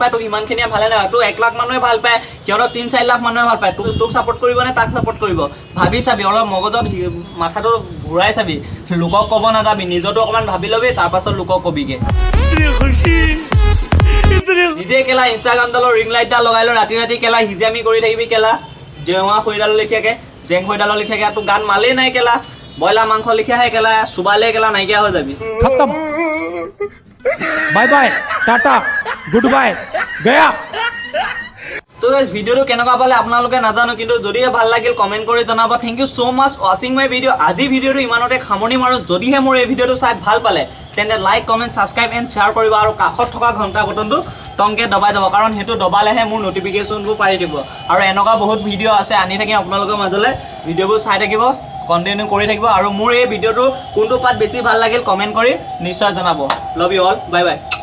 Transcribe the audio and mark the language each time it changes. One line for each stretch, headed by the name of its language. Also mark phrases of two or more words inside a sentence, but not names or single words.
Assamese: পায় তোক সিমানখিনিয়ে ভালে নাই তোৰ 1 লাখ মানুহে ভাল পায় সিহঁতক 3-4 লাখ মানুহে ভাল পায় তোক ছাপোৰ্ট কৰিব নে তাক ছাপোৰ্ট কৰিব ভাবি চাবি অলপ মগজত মাথাটো ঘূৰাই চাবি লোকক ক'ব নাযাবি নিজতো অকণমান ভাবি ল'বি তাৰপাছত লোকক কবিগে নিজে কেলা ইনষ্টাগ্ৰামডালৰ ৰিং লাইটডাল লগাই লৈ ৰাতি ৰাতি কেলা হিজামি কৰি থাকিবি কেলা জেওৱা খৈডালৰ লেখিয়াকে জেং খৈডালৰ লেখিয়াকে তোৰ গান মালেই নাই কেলা ব্ৰইলাৰ মাংস লেখিয়াহে কেলা চুবালে কেলা নাইকিয়া হৈ যাবি
English: खत्म bye bye tata good bye गया
Assamese: তো গাইজ ভিডিওটো কেনেকুৱা পালে আপোনালোকে নাজানো কিন্তু যদিহে ভাল লাগিল কমেণ্ট কৰি জনাব
English: thank you so much watching my video'
Assamese: আজি ভিডিঅ'টো ইমানতে সামৰণি মাৰোঁ যদিহে মোৰ এই ভিডিঅ'টো চাই ভাল পালে তেন্তে
English: like comment subscribe and share
Assamese: কৰিব আৰু কাষত থকা ঘণ্টা বটনটো টংকে দবাই যাব কাৰণ সেইটো দবালেহে মোৰ নটিফিকেশ্যনবোৰ পাৰি দিব আৰু এনেকুৱা বহুত ভিডিঅ' আছে আনি থাকিম আপোনালোকৰ মাজলৈ ভিডিঅ'বোৰ চাই থাকিব কণ্টিনিউ কৰি থাকিব আৰু মোৰ এই ভিডিঅ'টো কোনটো পাৰ্ট বেছি ভাল লাগিল কমেণ্ট কৰি নিশ্চয় জনাব
English: love you all bye bye